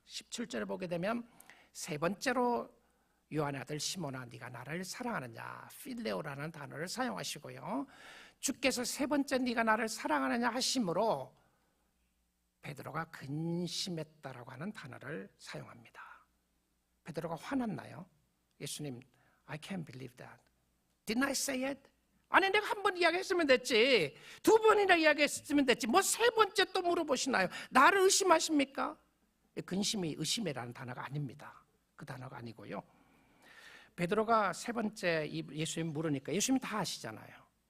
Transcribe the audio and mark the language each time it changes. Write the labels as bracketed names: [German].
[Korean] 17절을 보게 되면 세 번째로 요한의 아들 시몬아, 네가 나를 사랑하느냐, 필레오라는 단어를 사용하시고요, 주께서 세 번째 네가 나를 사랑하느냐 하심으로 베드로가 근심했다라고 하는 단어를 사용합니다. 베드로가 화났나요? [English] 예수님, I can't believe that. Didn't I say it? [Korean] 아니, 내가 한 번 이야기했으면 됐지, 두 번이나 이야기했으면 됐지, 뭐 세 번째 또 물어보시나요? 나를 의심하십니까? 근심이 의심이라는 단어가 아닙니다. 그 단어가 아니고요, 베드로가 세 번째 예수님 물으니까 예수님이 다 아시잖아요.